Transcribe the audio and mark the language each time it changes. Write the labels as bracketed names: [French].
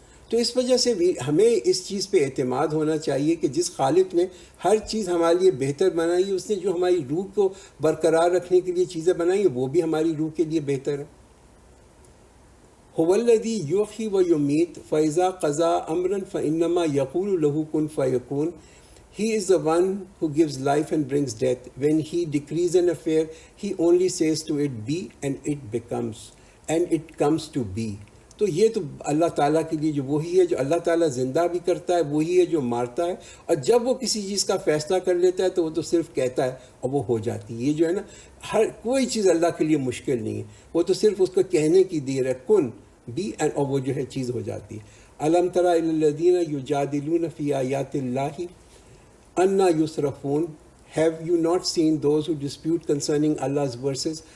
[Urdu] تو اس وجہ سے ہمیں اس چیز پہ اعتماد ہونا چاہیے کہ جس خالق نے ہر چیز ہمارے لیے بہتر بنائی ہے، اس نے جو ہماری روح کو برقرار رکھنے کے لیے چیزیں بنائی ہیں وہ بھی ہماری روح کے لیے بہتر ہے۔ [Arabic] هو الذی یحیی و یمیت فاذا قضى امرا فانما یقول له کن فیکون۔ [English] He is the one who gives life and brings death. When he decrees an affair, he only says to it be and it becomes, and it comes to be. [Urdu] تو یہ تو اللہ تعالیٰ کے لیے جو وہی ہے جو اللہ تعالیٰ زندہ بھی کرتا ہے، وہی ہے جو مارتا ہے، اور جب وہ کسی چیز کا فیصلہ کر لیتا ہے تو وہ تو صرف کہتا ہے اور وہ ہو جاتی ہے۔ یہ جو ہے نا ہر کوئی چیز اللہ کے لیے مشکل نہیں ہے، وہ تو صرف اس کو کہنے کی دیر ہے، کن [English] be end, [Urdu] اور وہ جو ہے چیز ہو جاتی ہے۔ [Arabic] الم تر الی الذین یجادلون فی آیات اللہ انا یصرفون۔ [English] Have you not seen those who dispute concerning Allah's verses?